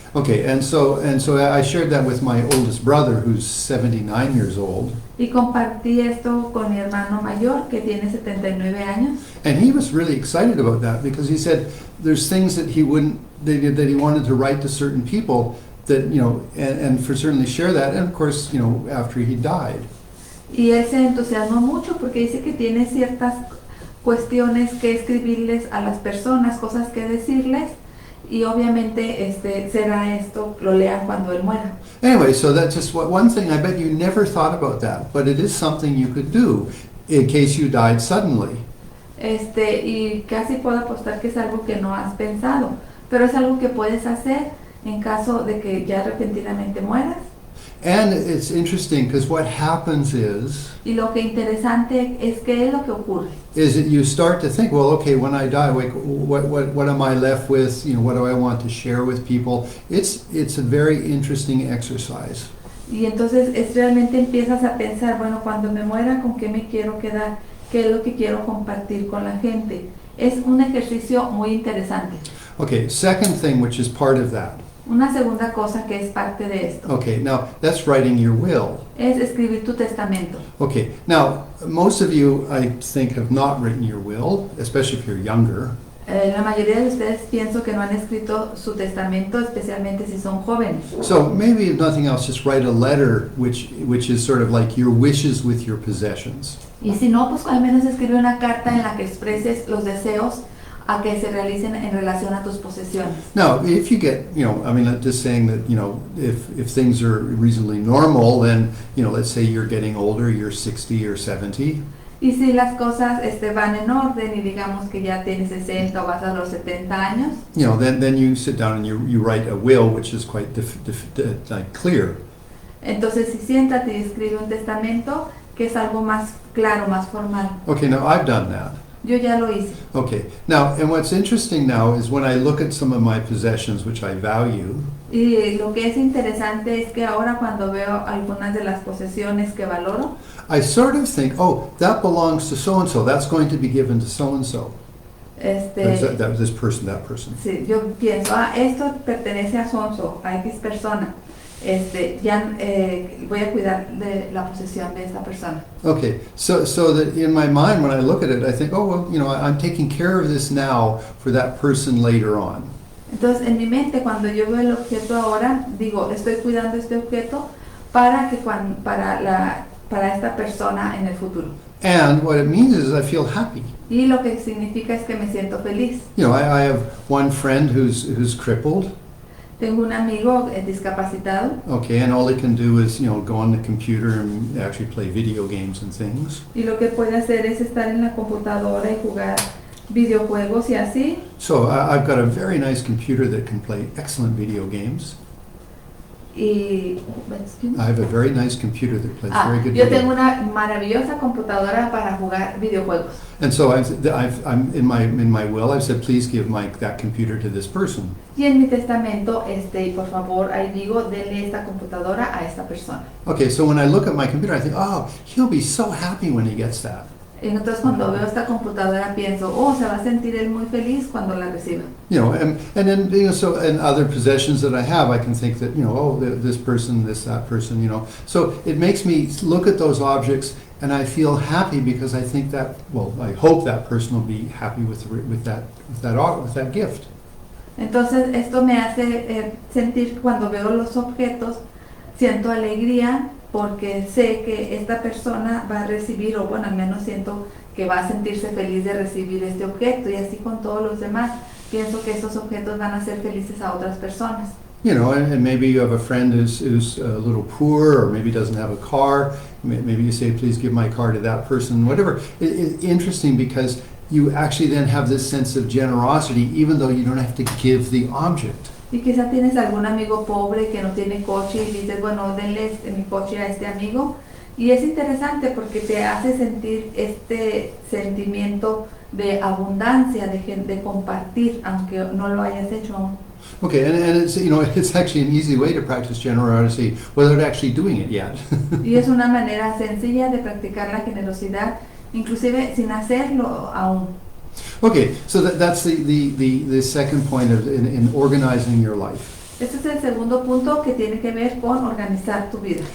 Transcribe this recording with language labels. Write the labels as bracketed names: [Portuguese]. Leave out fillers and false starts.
[English] Okay, and so I shared that with my oldest brother, who's 79 years old. [Spanish] Y compartí esto con mi hermano mayor, que tiene 79 años. [English] And he was really excited about that because he said there's things that he wanted to write to certain people that, and for certainly share that, and of course, after he died. [Spanish] Y él se entusiasmó mucho porque dice que tiene ciertas cuestiones que escribirles a las personas, cosas que decirles, y obviamente será esto, lo lean cuando él muera. [English] Anyway, so that's just one thing. I bet you never thought about that, but it is something you could do in case you died suddenly. [Spanish] Y casi puedo apostar que es algo que no has pensado, pero es algo que puedes hacer en caso de que ya repentinamente mueras. [English] And it's interesting because what happens is [Spanish] Y lo que interesante es que es lo que ocurre. [English] Is that you start to think, well, okay, when I die, what am I left with? What do I want to share with people? It's a very interesting exercise. [Spanish] Y entonces realmente empiezas a pensar, bueno, cuando me muera, ¿con qué me quiero quedar? ¿Qué es lo que quiero compartir con la gente? Es un ejercicio muy interesante. [English] Okay, second thing, which is part of that. [Spanish] Una segunda cosa que es parte de esto [English] Okay, now that's writing your will. [Spanish] es escribir tu testamento. [English] Okay, now most of you, I think, have not written your will, especially if you're younger. [Spanish] La mayoría de ustedes pienso que no han escrito su testamento, especialmente si son jóvenes. [English] So maybe if nothing else, just write a letter which is sort of like your wishes with your possessions. [Spanish] Y si no, pues al menos escribe una carta en la que expreses los deseos a que se realicen en relación a tus posesiones. [English] Now, if you get, just saying that, if things are reasonably normal, then, let's say you're getting older, you're 60 or 70. [Spanish] Y si las cosas van en orden y digamos que ya tienes 60 o vas a los 70 años, [English] Then you sit down and you write a will, which is quite clear. [Spanish] entonces si siéntate y escribe un testamento que es algo más claro, más formal. [English] Okay, now I've done that. [Spanish] Yo ya lo hice. [English] Okay, now, and what's interesting now is when I look at some of my possessions, which I value, [Spanish] Y lo que es interesante es que ahora cuando veo algunas de las posesiones que valoro, [English] I sort of think, oh, that belongs to so-and-so, that's going to be given to so-and-so. This person, that person. [Spanish] sí, yo pienso, esto pertenece a Sonso, a X persona. Ya voy a cuidar de la posesión de esta persona. [English] Okay, so that in my mind, when I look at it, I think, oh, well, I'm taking care of this now for that person later on. [Spanish] Entonces, en mi mente, cuando yo veo el objeto ahora, digo, estoy cuidando este objeto para esta persona en el futuro. [English] And what it means is I feel happy. [Spanish] Y lo que significa es que me siento feliz. [English] I have one friend who's crippled. [Spanish] Tengo un amigo discapacitado. [English] Okay, and all he can do is, go on the computer and actually play video games and things. [Spanish] Y lo que puede hacer es estar en la computadora y jugar videojuegos y así. [English] So I've got a very nice computer that can play excellent video games. [Spanish] Y [English] I have a very nice computer that plays very good [Spanish] yo [English] video. [Spanish] tengo una maravillosa computadora para jugar videojuegos. [English] And so I'm in my will, I've said, please give that computer to this person. [Spanish] Y en mi testamento, por favor, ahí digo, denle esta computadora a esta persona. [English] Okay, so when I look at my computer, I think, oh, he'll be so happy when he gets that. [Spanish] Y entonces cuando veo esta computadora pienso, se va a sentir él muy feliz cuando la reciba. [English] And then, so and other possessions that I have, I can think that, this person, that person, So it makes me look at those objects and I feel happy because I think that, I hope that person will be happy with that gift. [Spanish] Entonces esto me hace sentir cuando veo los objetos, siento alegría porque sé que esta persona va a recibir, o bueno, al menos siento que va a sentirse feliz de recibir este objeto, y así con todos los demás. Pienso que estos objetos van a hacer felices a otras personas. [English] You know, and maybe you have a friend who's a little poor, or maybe doesn't have a car. Maybe you say, please give my car to that person, whatever. It's interesting because you actually then have this sense of generosity, even though you don't have to give the object. [Spanish] Y quizá tienes algún amigo pobre que no tiene coche y dices, bueno, denle mi coche a este amigo. Y es interesante porque te hace sentir este sentimiento de abundancia, de compartir, aunque no lo hayas hecho aún. [English] Okay, and it's, you know, it's actually an easy way to practice generosity without actually doing it yet. [Spanish] Y es una manera sencilla de practicar la generosidad, inclusive sin hacerlo aún. [English] Okay, so that's the second point of in organizing your life. [Spanish] Este es el segundo punto, que tiene que ver con organizar tu vida.